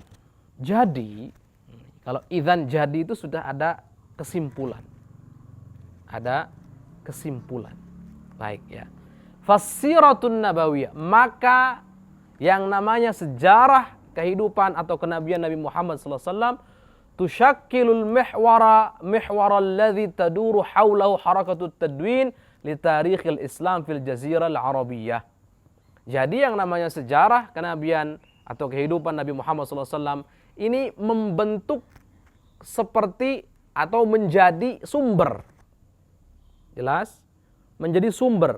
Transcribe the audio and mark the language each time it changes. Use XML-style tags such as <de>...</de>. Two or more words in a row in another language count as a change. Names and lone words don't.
<id>Jadi, kalau idzan jadi itu sudah ada kesimpulan. Ada kesimpulan. Baik ya.</id> <ar>فالسيرة النبوية,</ar> <id>maka yang namanya sejarah kehidupan atau kenabian Nabi Muhammad SAW</id> <ar>تشكل المحور الذي تدور حوله حركة التدوين لتاريخ الإسلام في الجزيرة العربية.</ar> <id>Jadi yang namanya sejarah kenabian atau kehidupan Nabi Muhammad SAW ini membentuk seperti atau menjadi sumber. Jelas? Menjadi sumber.</id>